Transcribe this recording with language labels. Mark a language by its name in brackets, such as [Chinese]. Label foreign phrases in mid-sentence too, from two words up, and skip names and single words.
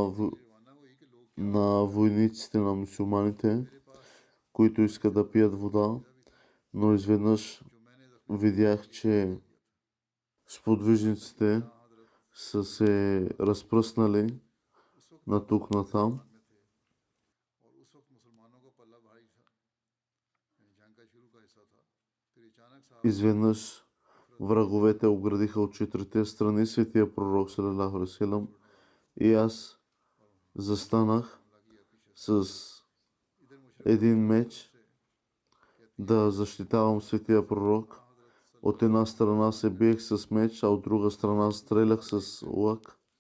[Bulgarian] на войниците, на мюсюлманите, които искат да пият вода, но изведнъж видях, че сподвижниците са се разпръснали на тук, на там. Изведнъж враговете оградиха от четирите страни светия пророк [Arabic] صلى الله عليه وسلم [Bulgarian] и аз застанах с един меч да защитавам светия пророк. От една страна се биех с меч, а от друга страна стрелях с лък